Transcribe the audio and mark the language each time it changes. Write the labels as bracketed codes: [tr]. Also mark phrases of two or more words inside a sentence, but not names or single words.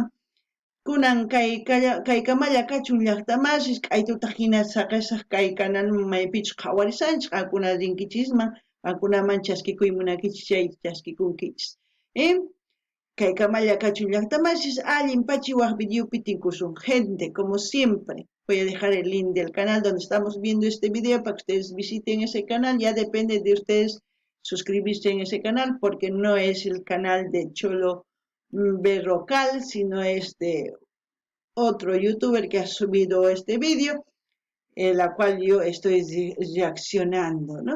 [qu] Kunan kay kamalla kachun llaqtamasis, k'aytutaq hina saqisaq kay kanalman maypichu qhawarisanchis, qankuna rinkichisman, qankunaman chaskikuy munakichis, chayta chaskikunkichis. Kay kamalla kachun llaqtamasis, allin pachiwaq videopi tinkusun. [es] Gente, como siempre, voy a dejar el link del canal donde estamos viendo este video para que ustedes visiten ese canal, ya depende de ustedes suscribirse en ese canal porque no es el canal de Cholo Berrocal, sino es de otro youtuber que ha subido este vídeo, en la cual yo estoy reaccionando, ¿no?